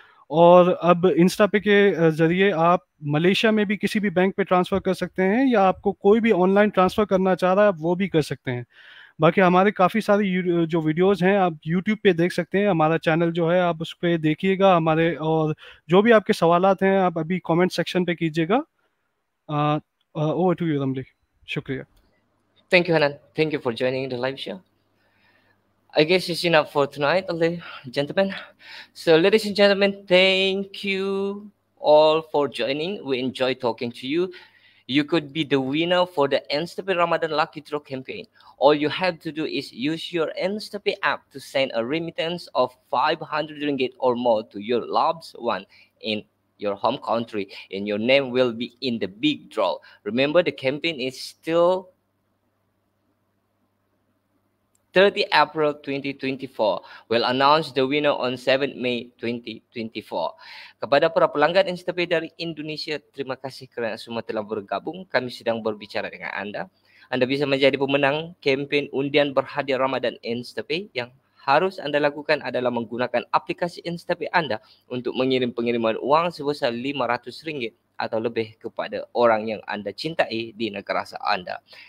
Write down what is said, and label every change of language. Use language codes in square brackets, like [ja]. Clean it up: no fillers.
[hi] और अब इंस्टा पे के ज़रिए आप मलेशिया में भी किसी भी बैंक पे ट्रांसफ़र कर सकते हैं, या आपको कोई भी ऑनलाइन ट्रांसफ़र करना चाह रहा है आप वो भी कर सकते हैं। बाकी हमारे काफ़ी सारी जो वीडियोज़ हैं आप यूट्यूब पे देख सकते हैं। हमारा चैनल जो है आप उस पे देखिएगा हमारे, और जो भी आपके सवालात हैं आप अभी कमेंट सेक्शन पे कीजिएगा। [en] Over to you Ramli, शुक्रिया। Thank you, Hanan. Thank you for joining the live show. I guess it's enough for tonight, ladies and gentlemen. So, ladies and gentlemen, thank you all for joining. We enjoy talking to you. You could be the winner for the InstaPay Ramadan Lucky Draw campaign. All you have to do is use your InstaPay app to send a remittance of 500 ringgit or more to your loved one in your home country, and your name will be in the big draw. Remember, the campaign is still 30 April 2024. We'll announce the winner on 7 May 2024. [id] Kepada para pelanggan InstaPay dari Indonesia, terima kasih kerana semua telah bergabung. Kami sedang berbicara dengan Anda. Anda bisa menjadi pemenang kempen undian berhadiah Ramadan InstaPay. Yang harus Anda lakukan adalah menggunakan aplikasi InstaPay Anda untuk mengirim pengiriman uang sebesar RM500 atau lebih kepada orang yang Anda cintai di negara asal Anda.